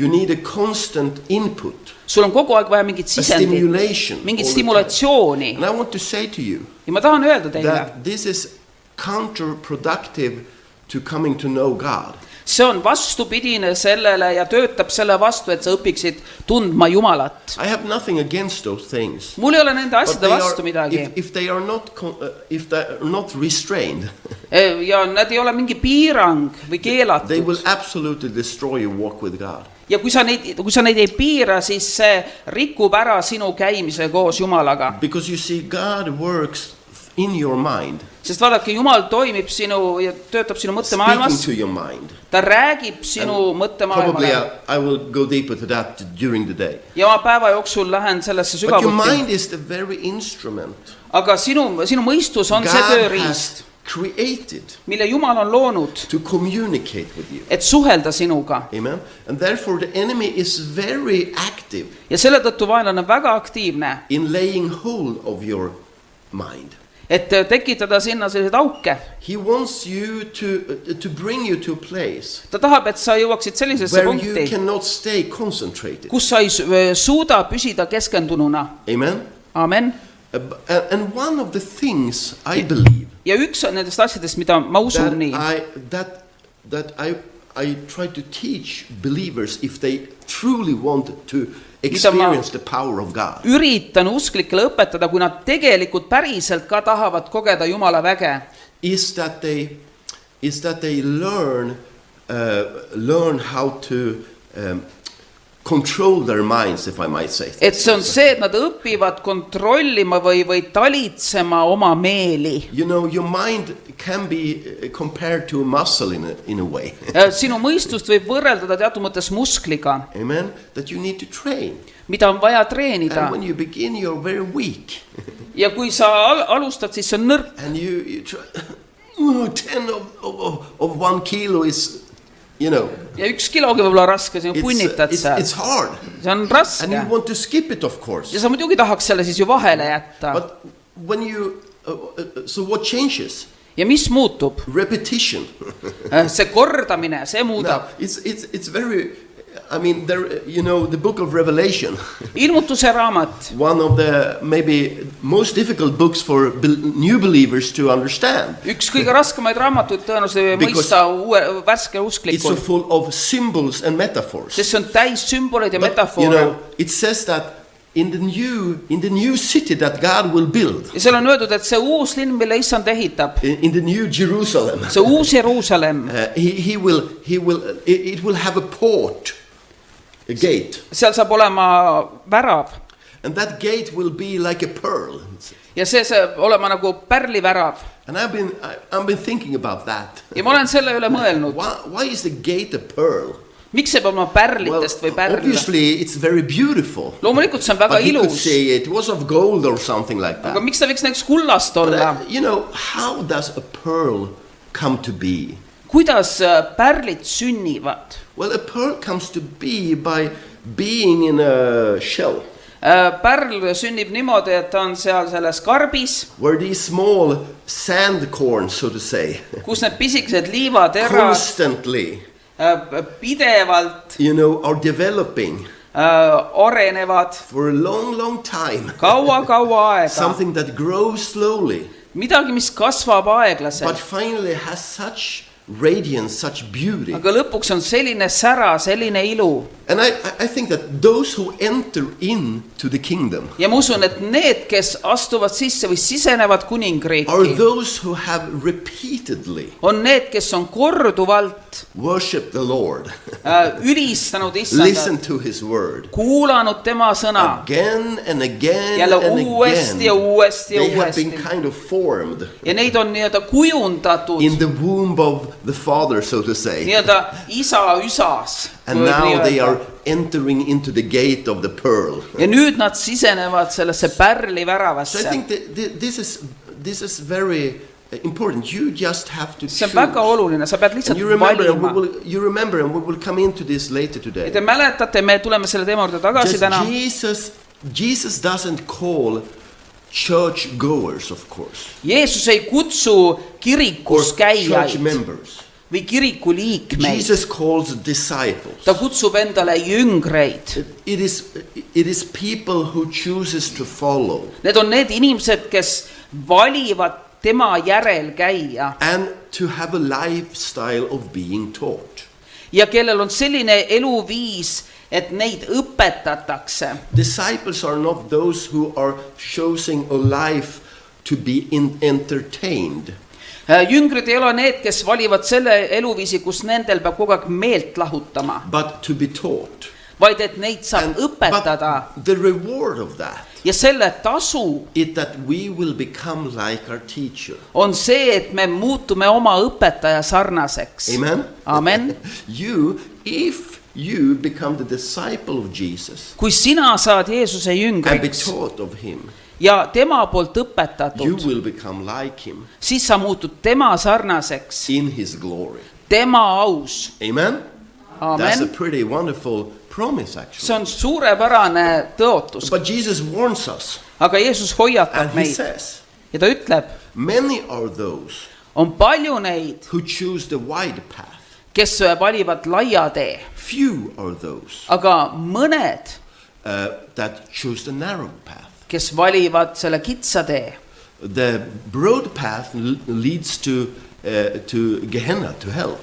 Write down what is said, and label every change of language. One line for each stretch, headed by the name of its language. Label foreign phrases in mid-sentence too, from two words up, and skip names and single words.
English: You need a constant input,
Estonian: Sul on kogu aeg vaja mingit a sisendit,
English: stimulation.
Estonian: mingit
English: all the time.
Estonian: stimulatsiooni.
English: And I want to say to you
Estonian: Ja ma tahan öelda teile,
English: that this is counterproductive to coming to know God.
Estonian: see on vastupidine sellele ja töötab selle vastu, et sa õpiksid tundma Jumalat.
English: I have nothing against those things.
Estonian: Mul ei ole nende
English: But
Estonian: asjade
English: they are,
Estonian: vastu midagi.
English: if they are not, if they are not restrained,
Estonian: Ja nad ei ole mingi piirang või they keelatud.
English: will absolutely destroy your walk with God.
Estonian: Ja kui sa neid ei piira, siis see rikub ära sinu käimise koos Jumalaga.
English: Because you see, God works in your mind,
Estonian: Sest vaadake, Jumal toimib sinu ja töötab sinu
English: speaking
Estonian: mõttemaailmas.
English: to your mind.
Estonian: Ta räägib sinu
English: Probably
Estonian: mõttemaailmale.
English: I will go deeper to that during the day.
Estonian: Ja ma päeva jooksul lähen sellesse
English: But your
Estonian: sügavuti.
English: mind is the very instrument
Estonian: Aga sinu mõistus on see
English: God
Estonian: tööriist,
English: has created
Estonian: mille Jumal on loonud,
English: to communicate with you.
Estonian: et suhelda sinuga.
English: Amen. And therefore the enemy is very active
Estonian: Ja selle tõttu vaenlane on väga aktiivne,
English: in laying hold of your mind.
Estonian: et tekitada sinna selliseid auke.
English: He wants you to bring you to a place
Estonian: Ta tahab, et sa jõuaksid sellisesse
English: where you
Estonian: punkti,
English: cannot stay concentrated.
Estonian: kus sa ei suuda püsida keskendununa.
English: Amen.
Estonian: Amen.
English: And one of the things I believe
Estonian: Ja üks on nendest asjadest, mida ma usun nii,
English: that I try to teach believers if they truly want to experience the power of God.
Estonian: üritan usklikele õpetada, kui nad tegelikult päriselt ka tahavad kogeda Jumala väge,
English: Is that they learn how to control their minds, if I might say.
Estonian: et see on see, et nad õpivad kontrollima või talitsema oma meeli.
English: You know, your mind can be compared to a muscle in a way.
Estonian: Sinu mõistust võib võrreldada teatud mõttes muskliga,
English: Amen. That you need to train.
Estonian: mida on vaja treenida.
English: And when you begin, you're very weak.
Estonian: Ja kui sa alustad, siis see on nõrk.
English: And you try, 10 of 1 kilo is, you know,
Estonian: Ja 1 kilogi võib olla raske, sinu punnitad seal.
English: it's hard.
Estonian: See on
English: And
Estonian: raske.
English: you want to skip it, of course.
Estonian: Ja sa muidugi tahaks selle siis ju vahele jätta.
English: But when you, so what changes?
Estonian: Ja mis muutub?
English: Repetition.
Estonian: See kordamine, see
English: Now,
Estonian: muudab.
English: it's very, I mean, there, you know, the book of Revelation,
Estonian: Ilmutuse raamat,
English: one of the maybe most difficult books for new believers to understand.
Estonian: üks kõige raskemaid raamatuid tõenäoliselt
English: Because
Estonian: mõista värske
English: It's so
Estonian: usklikul.
English: full of symbols and metaphors.
Estonian: Sest see on täis sümboleid ja
English: But, you
Estonian: metafoore.
English: know, it says that in the new city that God will build,
Estonian: Ja seal on öeldud, et see uus linn, mille issand ehitab,
English: in the new Jerusalem,
Estonian: see uus Jeruusalemm,
English: it will have a port, a gate,
Estonian: seal saab olema värav.
English: and that gate will be like a pearl.
Estonian: Ja see saab olema nagu pärlivärav.
English: And I've been thinking about that.
Estonian: Ja ma olen selle üle mõelnud.
English: Why is the gate a pearl?
Estonian: Miks see peab olema pärlitest või pärl?
English: obviously it's very beautiful.
Estonian: Loomulikult see on väga
English: But he could
Estonian: ilus.
English: say it was of gold or something like that.
Estonian: Aga miks ta võiks näiteks kullast
English: But,
Estonian: olla?
English: you know, how does a pearl come to be?
Estonian: Kuidas pärlid sünnivad?
English: Well, a pearl comes to be by being in a shell
Estonian: Pärl sünnib niimoodi, et ta on seal selles karbis,
English: where these small sand corns, so to say,
Estonian: kus need pisikesed liivaterad
English: constantly
Estonian: pidevalt
English: are developing
Estonian: arenevad
English: for a long time.
Estonian: kaua aega.
English: Something that grows slowly,
Estonian: Midagi, mis kasvab
English: but
Estonian: aeglaselt.
English: finally has such radiance, such beauty.
Estonian: Aga lõpuks on selline sära, selline ilu.
English: And I think that those who enter into the kingdom
Estonian: Ja ma usun, et need, kes astuvad sisse või sisenevad
English: are
Estonian: kuningriiki,
English: those who have repeatedly
Estonian: on need, kes on korduvalt
English: worshiped the Lord,
Estonian: ülistanud
English: listened
Estonian: issandat,
English: to his word
Estonian: kuulanud tema sõna.
English: again and again
Estonian: Jälle
English: and
Estonian: uuesti ja
English: again.
Estonian: uuesti ja
English: They have been
Estonian: uuesti.
English: kind of formed
Estonian: Ja neid on nii-öelda kujundatud
English: in the womb of the Father, so to say.
Estonian: nii-öelda isa üsas.
English: And now they are entering into the gate of the pearl.
Estonian: Ja nüüd nad sisenevad sellesse pärli
English: So I
Estonian: väravasse.
English: think that this is very important. You just have to
Estonian: See on
English: choose.
Estonian: väga oluline, sa pead
English: And
Estonian: lihtsalt
English: you remember, and
Estonian: valima.
English: you remember, and we will come into this later
Estonian: Ja
English: today.
Estonian: te mäletate, me tuleme selle teema juurde tagasi
English: Just
Estonian: täna.
English: Jesus doesn't call church goers, of course,
Estonian: Jeesus ei kutsu
English: or
Estonian: kirikus
English: church
Estonian: käijaid
English: members.
Estonian: või kiriku liikmeid.
English: Jesus calls disciples.
Estonian: Ta kutsub endale jüngreid.
English: It is people who chooses to follow
Estonian: Need on need inimesed, kes valivad tema järel käia
English: and to have a lifestyle of being taught.
Estonian: ja kellel on selline eluviis, et neid õpetatakse.
English: Disciples are not those who are choosing a life to be entertained,
Estonian: Jüngrid ei ole need, kes valivad selle eluviisi, kus nendel peab kogu aeg meelt lahutama,
English: but to be taught.
Estonian: vaid et neid saab õpetada.
English: But the reward of that
Estonian: Ja selle tasu
English: is that we will become like our teacher.
Estonian: on see, et me muutume oma õpetaja sarnaseks.
English: Amen?
Estonian: Amen.
English: If you become the disciple of Jesus
Estonian: Kui sina saad Jeesuse
English: and be
Estonian: jüngriks
English: taught of him,
Estonian: ja tema poolt
English: you
Estonian: õpetatud,
English: will become like him
Estonian: siis sa muutud tema sarnaseks,
English: in his glory.
Estonian: tema aus.
English: Amen? That's a
Estonian: Amen.
English: pretty wonderful promise, actually.
Estonian: See on suurepärane tõotus,
English: But Jesus warns us,
Estonian: aga Jeesus hoiatab
English: and he
Estonian: meid
English: says,
Estonian: ja ta ütleb,
English: many are those
Estonian: on palju neid,
English: who choose the wide path.
Estonian: kes valivad laia tee,
English: Few are those
Estonian: aga mõned,
English: that choose the narrow path.
Estonian: kes valivad selle kitsa tee.
English: The broad path leads to Gehenna, to hell.